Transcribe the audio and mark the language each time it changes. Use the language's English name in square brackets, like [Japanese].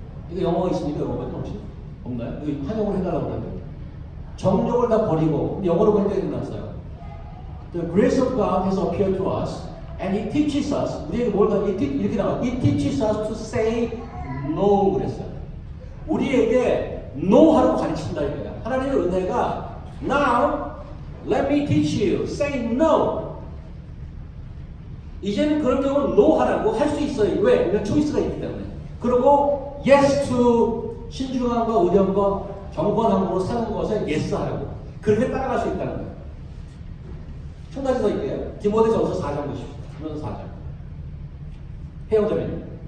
[Korean] 이거 영어가 있습니까? 영어가 혹시? 없나요? 여기 한영으로 해달라고 하는데 정력을 다 버리고 영어로 보니까 이렇게 나왔어요. [English] The grace of God has appeared to us and He teaches us. [Korean] 우리에게 이렇게 나와요. [English] He teaches us to say no [Korean] 그랬어요. 우리에게 no 하라고 가르친다 이거예요. 하나님의 은혜가 [English] now let me teach you. say no. [Korean] 이제는 그런 경우는 no 하라고 할 수 있어요. 왜? 왜냐면 초이스가 있기 때문에. 그리고 [English] yes to [Korean] 신중함과 의령과 경건함으로 사는 것에 yes 하라고. 그렇게 따라갈 수 있다는 거예요. 한 가지 더 있게요. 디모데전서 4장 보십시오. 디모데전서 4장. 해영자매님.